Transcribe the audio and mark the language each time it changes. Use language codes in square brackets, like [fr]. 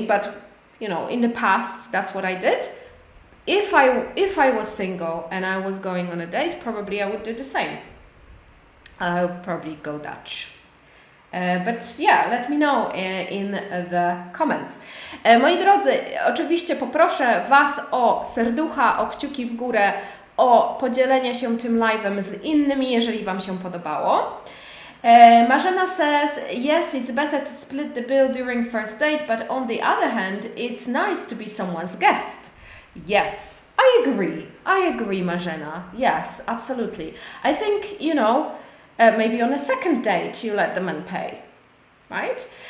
[en] But you know, in the past, that's what I did. If I was single and I was going on a date, probably I would do the same. I would probably go Dutch. But yeah, let me know in the comments. [pl] Moi drodzy, oczywiście poproszę Was o serducha, o kciuki w górę, o podzielenie się tym live'em z innymi, jeżeli Wam się podobało. [en] Marzena says, yes, it's better to split the bill during first date, but on the other hand, it's nice to be someone's guest. Yes, I agree, Marzena. Yes, absolutely. I think, maybe on a second date you let the man pay, right?